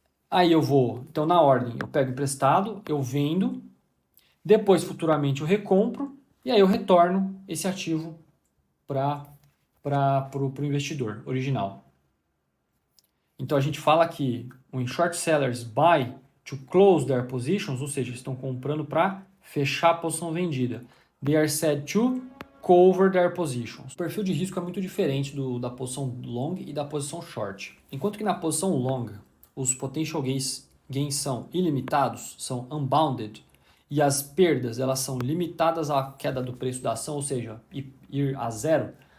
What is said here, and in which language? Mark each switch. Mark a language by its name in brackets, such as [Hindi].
[Portuguese] Aí então na ordem, eu pego emprestado, eu vendo, depois futuramente eu recompro e aí eu retorno esse ativo para o investidor original. Então a gente fala que [English] when short sellers buy to close their positions, [Portuguese] ou seja, estão comprando para fechar a posição vendida. [English] They are said to cover their positions. [Portuguese] O perfil de risco é muito diferente da posição long e da posição short. Enquanto que na posição long, os potential gains são ilimitados, são unbounded, e as perdas elas são limitadas à queda do preço da ação, ou seja, ir a zero.